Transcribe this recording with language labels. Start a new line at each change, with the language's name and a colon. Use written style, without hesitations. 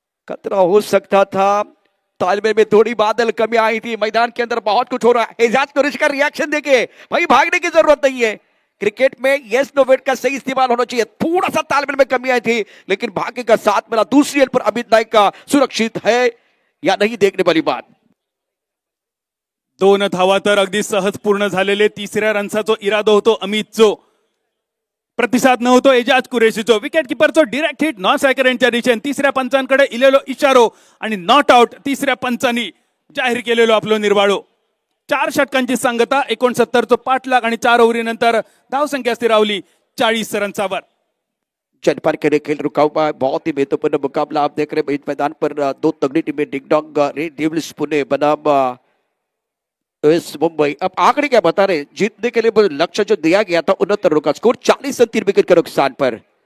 Hindi: खतरा हो सकता था। तालमेल में थोड़ी बादल कमी आई थी। मैदान के अंदर बहुत कुछ हो रहा है। एजाज कुरैशी का रिएक्शन देखिए, भाई भागने की जरूरत नहीं है। क्रिकेट में यस नो वेट का सही इस्तेमाल होना चाहिए। थोड़ा सा तालमेल में कमी आई थी, लेकिन भाग्य का साथ मिला। दूसरी एंड पर अमित नाईक का सुरक्षित है या नहीं, देखने वाली बात।
Marathi: 2 धावा तर अगदी सहज पूर्ण झालेले। तिसऱ्या रनचा इरादा होतो अमितचो, प्रतिसाद नव्हतो Ejaz कुरेशीचो। Wicket किपरचो direct hit non striker यांच्या दिशेने। तिसऱ्या पंचांकडे इलेलो इशारो आणि नॉट आउट तिसऱ्या पंचांनी जाहीर केलेलो आपलो निर्वाळो। 4 षटकांची सांगता, 69 पाठलाग आणि 4 ओव्हरीनंतर धावसंख्या स्थिरावली 40 रनवर।
Hindi: जनपाल के लिए खेल रुका हुआ है। बहुत ही महत्वपूर्ण मुकाबला आप देख रहे हैं। मैदान पर 2 तगड़ी टीमें, डिंगडोंग रेड डेविल्स पुणे बनाम यूएस मुंबई। अब आंकड़े क्या बता रहे, जीतने के लिए लक्ष्य जो दिया गया था 69 रनों का स्कोर, 40 रन 3 विकेट के नुकसान पर।